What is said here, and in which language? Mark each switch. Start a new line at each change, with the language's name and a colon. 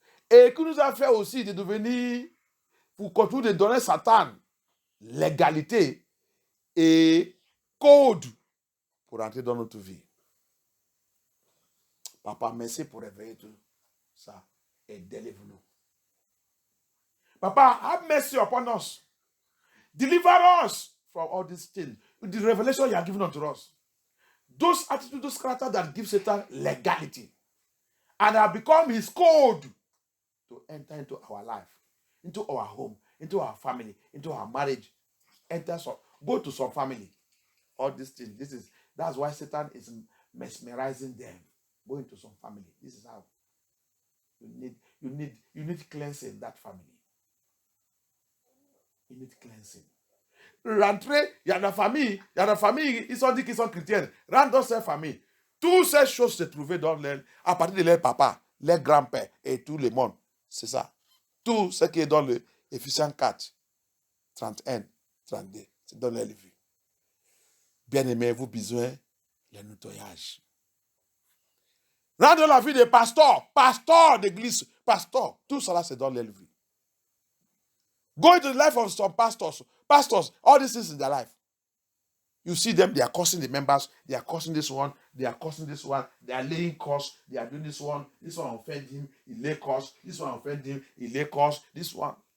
French: Et qui nous a fait aussi de devenir, pour continuer de donner Satan l'égalité et code pour entrer dans notre vie. Papa, merci pour réveiller tout ça et délivre-nous.
English: Papa, have mercy upon us. Deliver us from all these things. The revelation you are giving unto us. Those attitudes, those characters that give Satan legality. And have become his code to enter into our life, into our home, into our family, into our marriage. Go to some family. All these things. That's why Satan is mesmerizing them. Go into some family. This is how. You need cleansing that family. You need cleansing.
French: Rentrer, il y a la famille, ils sont dit qu'ils sont chrétiens. Rentre dans cette famille. Toutes ces choses se trouvaient à partir de leur papa, leur grand-père et tout le monde. C'est ça. Tout ce qui est dans le Éphésiens 4, 31, 32, c'est dans leur vie. Bien-aimés, vous besoin le nettoyage. Rentre dans la vie des pasteurs d'église, pasteurs, tout cela c'est dans leur vie.
English: Go into the life of some pastors, all these things in their life. You see them, they are cursing the members, they are cursing this one, they are cursing this one, they are laying curse, they are doing this one offend him, he lay curse, this one offend him, he lay curse, this one.